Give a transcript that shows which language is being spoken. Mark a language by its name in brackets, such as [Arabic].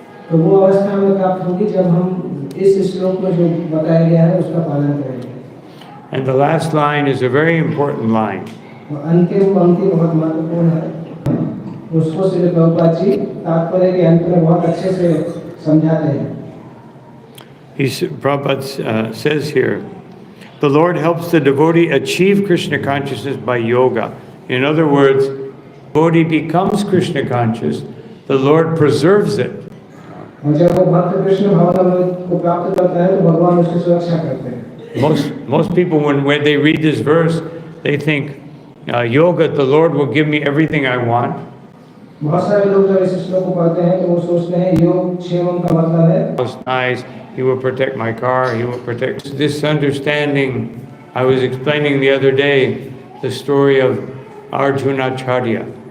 [Hindi] तो वो अवस्था में प्राप्त होगी जब हम इस श्लोक में जो बताया गया है उसका पालन करेंगे. [English] And the last line is a very important line. [Hindi] और अंतिम पंक्ति बहुत महत्वपूर्ण है, उसको श्री प्रभुपाद जी तात्पर्य के अंत में बहुत अच्छे से समझाते हैं। [English] Prabhupada says here, the Lord helps the devotee achieve Krishna consciousness by yoga. In other words, devotee becomes Krishna conscious, the Lord preserves it. [Hindi] और जब वो भक्त कृष्ण भावनामृत को प्राप्त करता है तो भगवान उसकी सुरक्षा करते हैं। [English] Most people, when they read this verse, they think, yoga, the Lord will give me everything I want. [Hindi] बहुत सारे लोग जब इस श्लोक को पढ़ते हैं तो वो सोचते हैं योग क्षेमम का मतलब है [English] It's nice, he will protect my car, he will protect this understanding. I was explaining the other day the story of Arjunacharya.